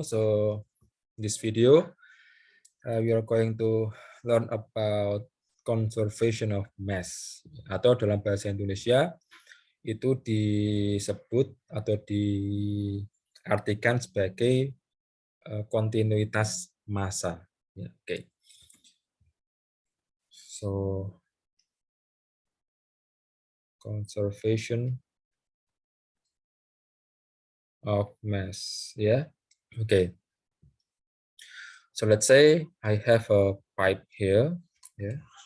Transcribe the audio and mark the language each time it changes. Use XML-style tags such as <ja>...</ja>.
<en>So, this video, we are going to learn about conservation of mass.</en> <id>Atau dalam bahasa Indonesia, itu disebut atau diartikan sebagai kontinuitas massa.</id> <en>Okay. So, conservation of mass. Yeah. Okay. So let's say I have a pipe here. Yeah.</en>